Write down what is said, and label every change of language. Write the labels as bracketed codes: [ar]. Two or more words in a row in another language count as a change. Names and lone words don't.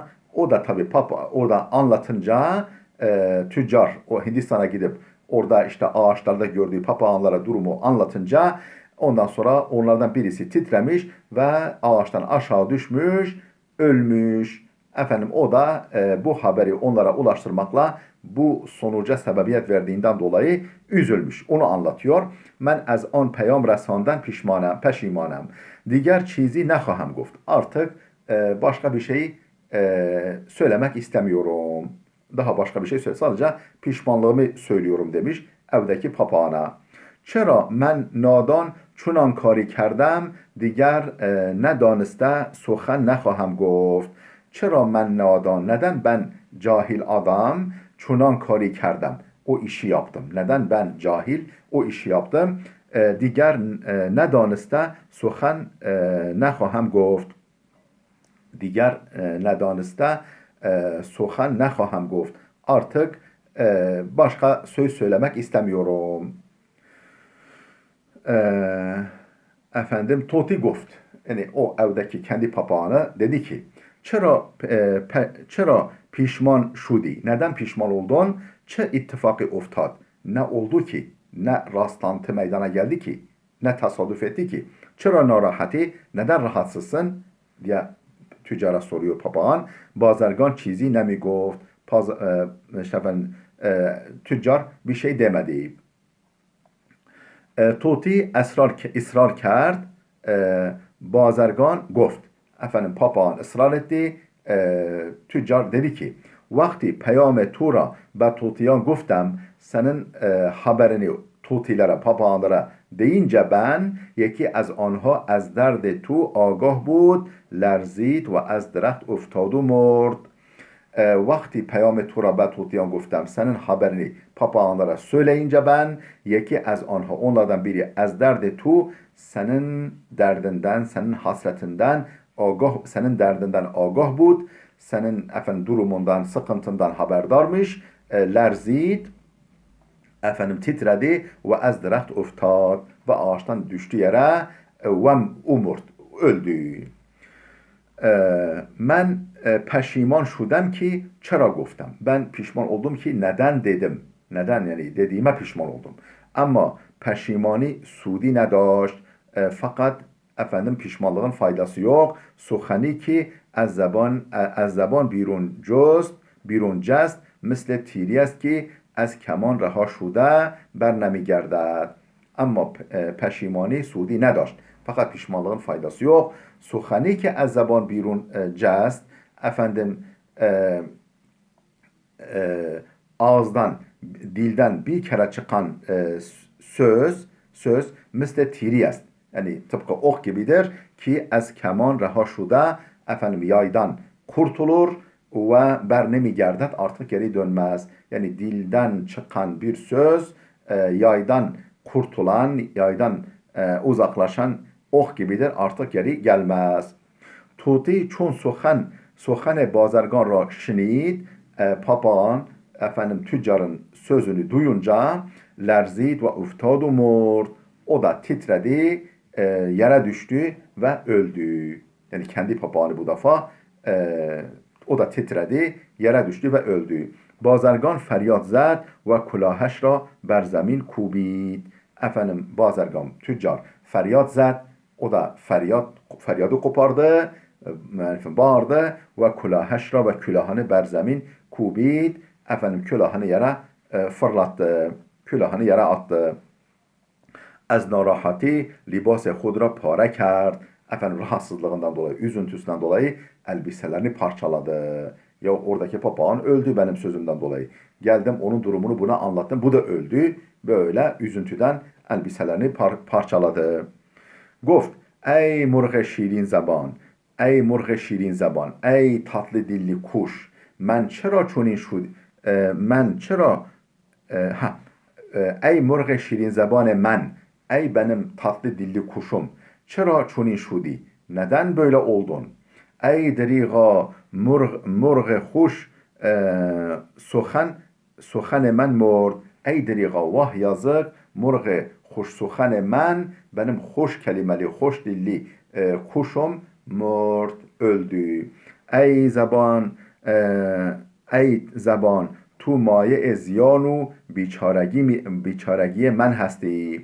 [tr] O da tabii papa orada anlatınca tüccar o Hindistan'a gidip orada işte ağaçlarda gördüğü papağanlara durumu anlatınca ondan sonra onlardan birisi titremiş ve ağaçtan aşağı düşmüş, ölmüş. Efendim o da bu haberi onlara ulaştırmakla bu sonuca sebebiyet verdiğinden dolayı üzülmüş. Onu anlatıyor. [fa] من از آن پیام رساندن پشیمانم. دیگر چیزی نه خواهم گفت. [tr] Artık başka bir şey söylemek istemiyorum. Daha başka bir şey söyle. Sadece pişmanlığımı söylüyorum demiş evdeki papağana. [fa] چرا من نادان چنان کاری کردم دیگر ندانسته سخن نخواهم گفت. چرا من نادان [tr] neden ben cahil adam [fa] چنان کاری کردم [tr] o işi yaptım. Neden ben cahil o işi yaptım. [fa] Diğer ندانسته سخن نخواهم گفت. دیگر ندانسته سخن نخواهم گفت. [tr] Artık başka söz söylemek istemiyorum. E, efendim [fa] طوطی گفت. [tr] Yani o evdeki kendi papağanı dedi ki [fa] چرا پشیمان شدی. [tr] Neden pişman oldun? [fa] چه اتفاقی افتاد. [tr] Ne oldu ki? Ne rastlantı meydana geldi ki? Ne tesadüf etti ki? [fa] چرا ناراحتی. [tr] Neden rahatsızsın? diye tüccara soruyor papağan. [fa] بازرگان چیزی نمی گفت. [tr] Tüccar bir şey demedi. [fa] طوطی اصرار کرد. Bazargan گفت. [tr] Efendim papağan ısrar etti. Tüccar dedi ki [fa] وقتی پیام تو را به طوطیان گفتم [tr] senin haberini tutilere papağanlara deyince [fa] من یکی از آنها از درد تو آگاه بود لرزید و از درخت افتاد و مرد. وقتی پیام تو را به طوطیان گفتم [tr] senin haberini papağanlara söyleyince [fa] من یکی از آنها [tr] onlardan biri [fa] از درد تو [tr] senin derdinden senin hasretinden senin derdinden [fa] آگاه بود [tr] senin efendim durumundan sıkıntından haberdarmış lerzid efendim titredi ve [fa] از درخت افتاد [tr] ve ağaçtan düştü yere ve umurt öldü. [fa] من پشیمان شدم که چرا گفتم. [tr] Ben pişman oldum ki neden dedim. Neden yani dediğime pişman oldum. [fa] اما پشیمانی سودی نداشت. [tr] Fakat efendim pişmanlığın faydası yok. [fa] سخنی که از زبان بیرون جست مثل تیری است که از کمان رها شده بر نمیگردد. اما پشیمانی سودی نداشت. [tr] Fakat pişmanlığın faydası yok. [fa] سخنی که از زبان بیرون جست [tr] efendim ağızdan dilden bir kere çıkan söz [fa] مثل تیری است. [tr] Yani tıpkı ok gibidir ki [fa] از کمان رها شده [tr] efendim yaydan kurtulur ve [fa] بر نمی‌گردد [tr] artık geri dönmez. Yani dilden çıkan bir söz yaydan kurtulan, yaydan uzaklaşan ok gibidir artık geri gelmez. [fa] طوطی چون سخن بازرگان را شنید [tr] papağan efendim tüccarın sözünü duyunca [fa] لرزید و افتاد و مرد [tr] o da titredi yere düştü ve öldü. Yani kendi papağanı bu defa o da titredi yere düştü ve öldü. [fa] بازرگان فریاد زد و کلاهش را بر زمین کوبید. [tr] Efendim bazergan tüccar [fa] فریاد زد [tr] o da feryadı kopardı bağırdı ve [fa] کلاهش را [tr] ve külahını [fa] بر زمین کوبید. [tr] Efendim külahını yere fırlattı. Külahını yere attı. [fa] از ناراحتی لباس خود را پاره کرد. [tr] Efendim rahatsızlığından dolayı, üzüntüsünden dolayı elbiselerini parçaladı. Ya oradaki papağan öldü benim sözümden dolayı. Geldim onun durumunu buna anlattım. Bu da öldü. Böyle üzüntüden elbiselerini parçaladı. [fa] گفت ای مرغ شیرین زبان، ای مرغ شیرین زبان, [tr] ey tatlı dilli kuş. [fa] من چرا چنین شد، من چرا ای مرغ شیرین زبان من, [tr] ey benim tatlı dilli kuşum. [fa] چرا چنین شدی, [tr] neden böyle oldun? [fa] ای دریغا مرغ خوش سخن من مرد. ای دریغا [tr] vah yazık [fa] مرغ خوش سخن من [tr] benim hoş kelimeli, hoş dilli kuşum mord öldü. [fa] ای زبان ای زبان تو مایه زیان و بیچارگی من هستی.